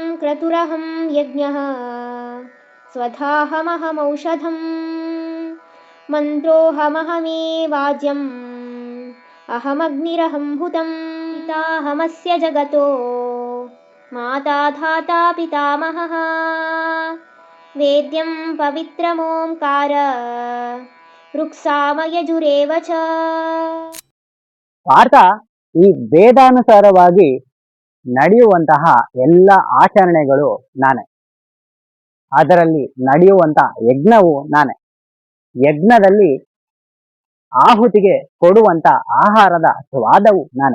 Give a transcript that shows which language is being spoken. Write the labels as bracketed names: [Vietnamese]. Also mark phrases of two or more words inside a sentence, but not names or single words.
[Sanskrit] क्रतुरहं यज्ञः स्वधाहमहमौषधम् मन्त्रोऽहमहमेवाज्यम् अहमग्निरहं हुतं पिताहमस्य जगतो माता धाता पितामहः वेद्यं पवित्रमोंकार ऋक्सामयजुरेव च. [Kannada] ಪಾರ್ಥ ಈ ವೇದಾನುಸಾರವಾಗಿ ನಡೆಯುವಂತಹ ಎಲ್ಲ ಆಚರಣೆಗಳು ನಾನೇ. ಅದರಲ್ಲಿ ನಡೆಯುವಂತ ಯಜ್ಞವು ನಾನೇ. ಯಜ್ಞದಲ್ಲಿ ಆಹುತಿಗೆ ಕೊಡುವಂತ ಆಹಾರದ ಸ್ವಾದವು ನಾನೇ.